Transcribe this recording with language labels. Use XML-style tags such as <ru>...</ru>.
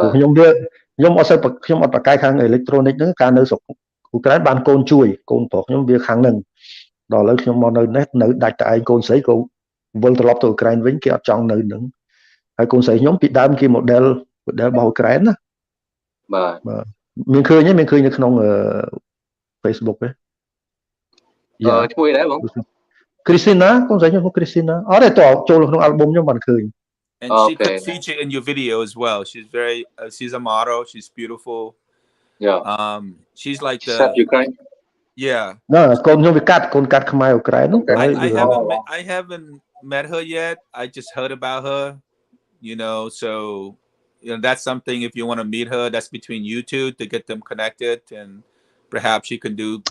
<km>ខ្ញុំអត់សូវខ្ញុំអត់បកកាយខាងអេឡិចត្រូនិកហ្នឹងកាលនៅស្រុកអ៊ុក្រែនបានកូនជួយកូនប្រុសខ្ញុំវាខាងហ្នឹងដល់ឥឡូវខ្ញុំមកនៅនេះនៅដាច់តែឯងកូនស្រីក៏វិលត្រឡប់ទៅអ៊ុក្រែនវិញគេអត់ចង់នៅហ្នឹងហើយកូនស្រីខ្ញុំពីដើមគេ model របស់អ៊ុក្រែនណា បាទ មានឃើញនៅក្នុងFacebook ទេ ឈ្មោះដែរបង Christina កូនស្រីខ្ញុំ Christina អត់ទេតចូលក្នុង album ខ្ញុំបានឃើញ</km> <en>And she could feature in your video as well. She's a model. She's beautiful. Yeah. She's like the Ukraine. Yeah.</en> <km>No, កូនខ្ញុំវាកាត់ខ្មែរអ៊ុក្រែននោះ</km> <en>I haven't met her yet. I just heard about her, so that's something if you want to meet her, that's between you two to get them connected and perhaps she can do</en>